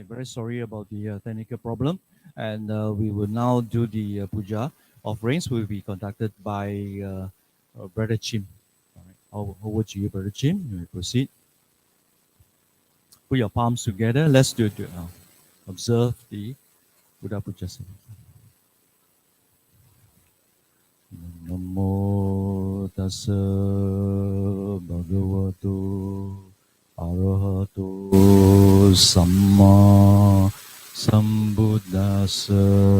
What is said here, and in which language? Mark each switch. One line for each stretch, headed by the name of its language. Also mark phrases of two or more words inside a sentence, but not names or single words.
English: Very sorry about the technical problem, and we will now do the puja. Offerings will be conducted by Brother Chim. All right. Over to you, Brother Chim. You may proceed. Put your palms together. Let's do it now. Observe the Buddha Puja.
Pali: Namo tassa bhagavato arahato samma sambuddhassa.